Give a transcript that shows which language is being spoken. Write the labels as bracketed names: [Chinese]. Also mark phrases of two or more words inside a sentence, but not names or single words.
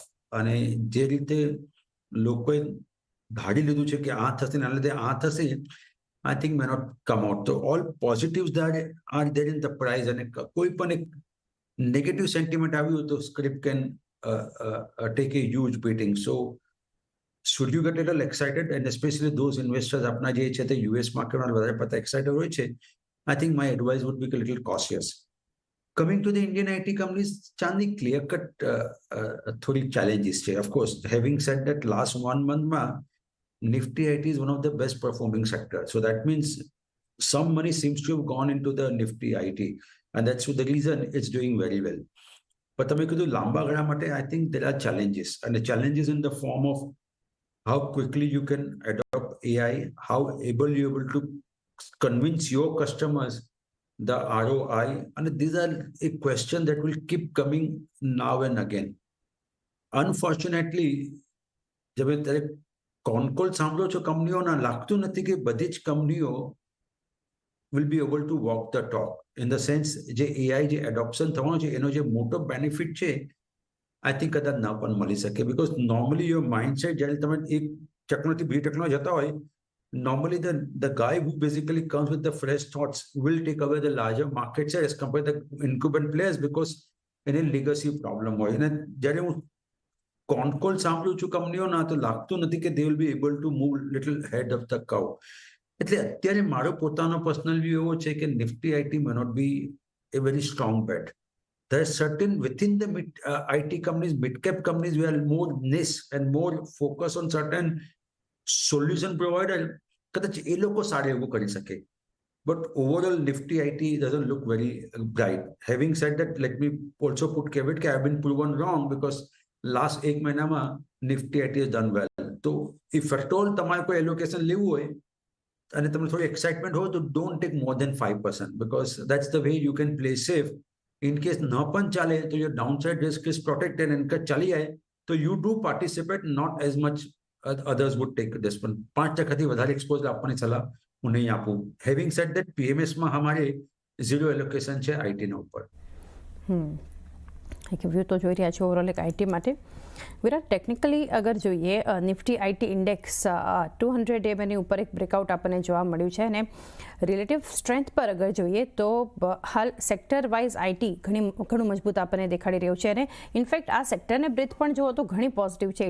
[Gujarati] અને જે રીતે લોકોએ ધાડી લીધું છે કે આ થશે ને આ લીધે આ થશે, [English] I think may not come out. તો all positives that are there in the price, [Gujarati] અને કોઈ પણ એક [English] negative sentiment [Gujarati] આવ્યું તો [English] script can take a huge beating. સો should you get a little excited, and especially those investors [Gujarati] આપના જે છે તે યુએસ માર્કેટમાં વધારે પડતા એક્સાઇટેડ હોય છે, [English] I think my advice would be a little cautious. Coming to the Indian IT companies, Chandi, clear cut થોડી challenges છે. Of course, having said that, last 1 month માં Nifty IT is one of the best performing sectors. So that means some money seems to have gone into the Nifty IT, and that's the reason it's doing very well. [Gujarati] But તમે કીધું લાંબા ગાળા માટે, [English] I think there are challenges, and the challenges in the form of how quickly you can adopt AI, how able you're able to convince your customers the ROI, and these are a question that will keep coming now and again. [Gujarati] Unfortunately, जब ત્યારે કોલ સાંભળો છો કંપનીઓના, લાગતું નથી કે બધી જ કંપનીઓ [English] will be able to walk the talk. In the sense, [Gujarati] જે AI જે એડોપ્શન થવાનો છે એનો જે મોટો બેનિફિટ છે, [English] I think [Gujarati] કદાચ ના પણ મળી શકે. [English] Because normally your mindset, [Gujarati] જ્યારે તમે એક ટેકનોલોજી બીજી ટેકનોલોજી જતા હોય, [English] normally the guy who basically comes with the fresh thoughts will take away the larger market share as compared to the incumbent players, because એને legacy problem હોય. [Gujarati] અને જ્યારે હું કોલ સાંભળું છું કંપનીઓના, તો લાગતું નથી કે [English] they will be able to move little ahead of the curve. [Gujarati] એટલે અત્યારે મારો પોતાનો પર્સનલ વ્યૂ એવો છે કે નિફ્ટી આઈટી [English] may not be a very strong bet. There are certain within the IT companies, mid-cap companies, we are more niche and more focused on certain solution provider. [Gujarati] કદાચ એ લોકો સારું એવું કરી શકે. [English] But overall, Nifty IT doesn't look very bright. Having said that, let me also put caveat that I have been proven wrong, because last 1 મહિનામાં Nifty IT has done well. So if at all [Gujarati] તમારે કોઈ [English] allocation [Gujarati] લેવું હોય અને તમને થોડી [English] excitement [Gujarati] હોય, તો [English] don't take more than 5%, because that's the way you can play safe. In case [Gujarati] ન પણ ચાલે તો [English] your downside risk is protected, and [Gujarati] કદાચ ચાલી જાય તો [English] you do participate, not as much others would take this. [Gujarati] પણ 5% વધારે એક્સપોઝર આપવાની સલાહ હું નહીં આપું. [English] Having said that, [Gujarati] PMS માં અમારે [English] zero allocation [Gujarati] છે આઈટીના ઉપર. એક વ્યૂ તો જોઈ રહ્યા છો ઓવરઓલ એક આઈટી માટે. વિરાટ, ટેકનિકલી અગર જોઈએ, નિફ્ટી આઈટી ઇન્ડેક્સ 200 એમએની ઉપર એક બ્રેકઆઉટ આપણને જોવા મળ્યું છે, અને [English] relative strength [Gujarati] પર અગર જોઈએ તો હાલ [English] sector wise [Gujarati] આઈટી ઘણું મજબૂત આપણને દેખાડી રહ્યું છે, અને ઇનફેક્ટ આ સેક્ટરને બ્રેથ પણ જુઓ તો ઘણી પોઝિટિવ છે.